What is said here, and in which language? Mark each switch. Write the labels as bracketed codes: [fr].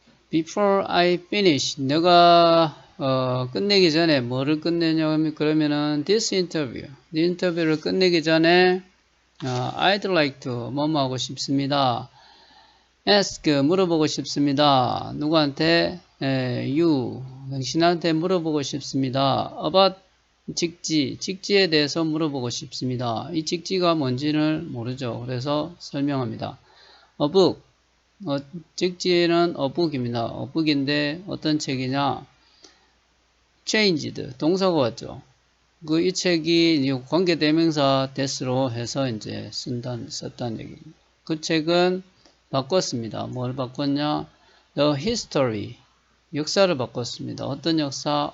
[en] Before I finish, [ko] 내가 끝내기 전에 뭐를 끝내냐면 그러면은 [en] this interview, [ko] 이 인터뷰를 끝내기 전에 [en] I'd like to [ko] 뭐뭐 하고 싶습니다. ask 물어보고 싶습니다. 누구한테? you 당신한테 물어보고 싶습니다. [en] about [ko] 직지에 대해서 물어보고 싶습니다. 이 직지가 뭔지를 모르죠. 그래서 설명합니다. [en] A book [ko] 직지는 a book입니다. a book인데 어떤 책이냐? changed 동사가 왔죠. 이 책이 관계대명사 that로 해서 이제 썼다는 얘기입니다. 그 책은 바꿨습니다. 뭘 바꿨냐? [en] the history. [ko] 역사를 바꿨습니다. 어떤 역사?